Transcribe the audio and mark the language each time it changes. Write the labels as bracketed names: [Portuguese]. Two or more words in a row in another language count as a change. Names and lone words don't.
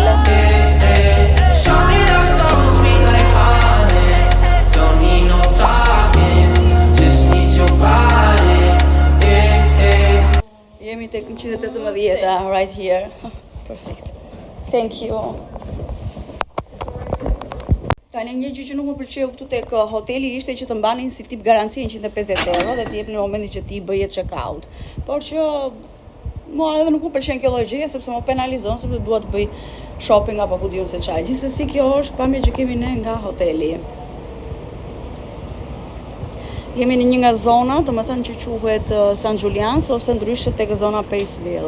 [English] Show me that so sweet like honey, don't need no talking, just need your body. 118 right here. Perfect. Thank you. [Albanian] Tani një gjë që nuk më pëlqeu këtu tek hoteli ishte që të mbanin si tip garanci 150 euro dhe të jepnin në momentin që ti bëje check-out. Por që mua edhe nuk më pëlqen kjo lloj gjëje sepse më penalizon sepse dua të bëj shopping apo ku diun se çfarë. Gjithsesi kjo është pamje që kemi ne nga hoteli. Jemi në një nga zona, domethënë që quhet San Julian's ose ndryshe tek zona Paceville.